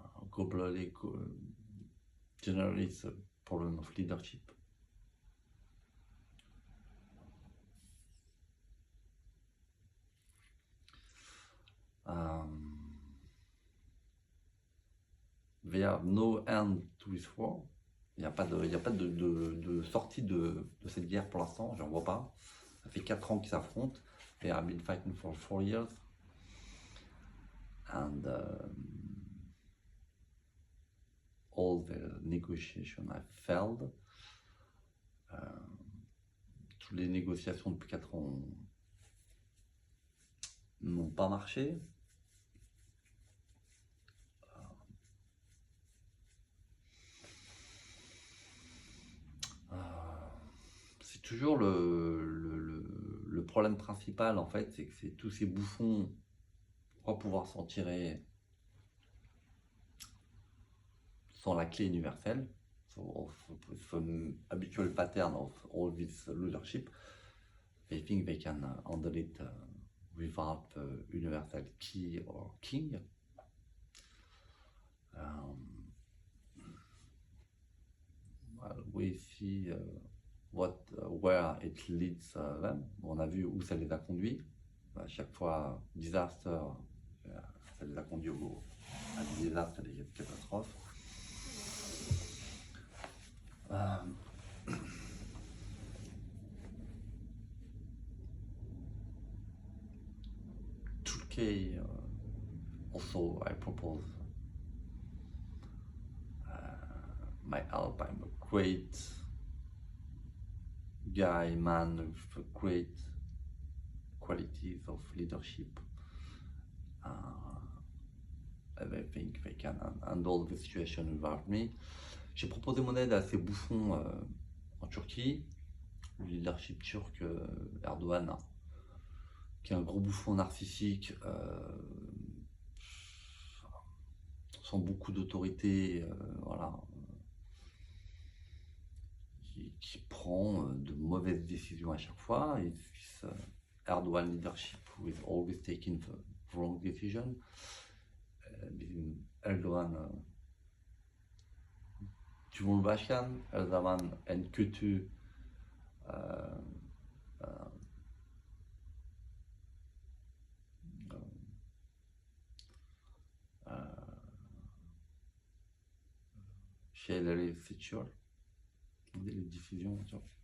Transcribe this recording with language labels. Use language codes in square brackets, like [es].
[en] Globally, generally, it's a problem of leadership. They have no end to this war. [fr] Il n'y a pas de sortie de cette guerre pour l'instant, j'en vois pas. Ça fait 4 ans qu'ils s'affrontent. [en] They have been fighting for 4 years. And all the negotiations have failed. [fr] Toutes les négociations depuis 4 ans n'ont pas marché. C'est toujours le problème principal en fait, c'est que tous ces bouffons croient pouvoir s'en tirer sans la clé universelle. [en] So the habitual pattern of all this leadership, they think they can handle it without the universal key or king. Well, we see where it leads them. [fr] On a vu où ça les a conduits. À chaque fois, disaster, ça les a conduits à des désastres, à des catastrophes. [en] Turkey, also I propose my help. I'm a great guy, man with great qualities of leadership. And I think they can handle the situation without me. [fr] J'ai proposé mon aide à ces bouffons en Turquie. Le leadership turc, Erdogan, qui est un gros bouffon narcissique, sans beaucoup d'autorité, voilà, qui prend de mauvaises décisions à chaque fois. [en] Et Erdogan leadership who is always taking the wrong decision. [tr] Erdogan Cumhurbaşkanı her zaman en kötü şeyleri seçiyor. [fr] Les décisions.